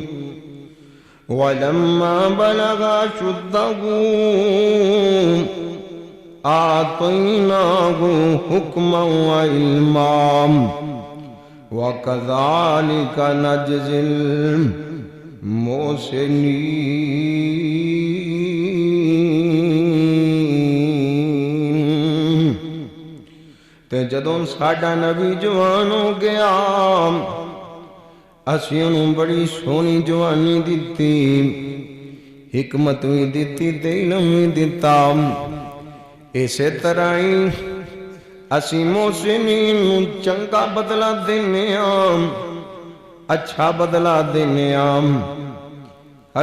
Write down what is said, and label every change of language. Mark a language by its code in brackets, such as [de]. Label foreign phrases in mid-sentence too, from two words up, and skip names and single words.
[ar] ولما بلغ أشده آتيناه حكما وعلما وكذلك نجزي المحسنين. [pa] تے جدوں ساڈا نبی جوان ہو گیا اسی انہوں بڑی سونی جوانی دیتی حکمت بھی دیتی تے علم بھی دیتا. اسی طرح ہی اسی محسنین چنگا بدلہ دینے اچھا بدلہ دینے ہر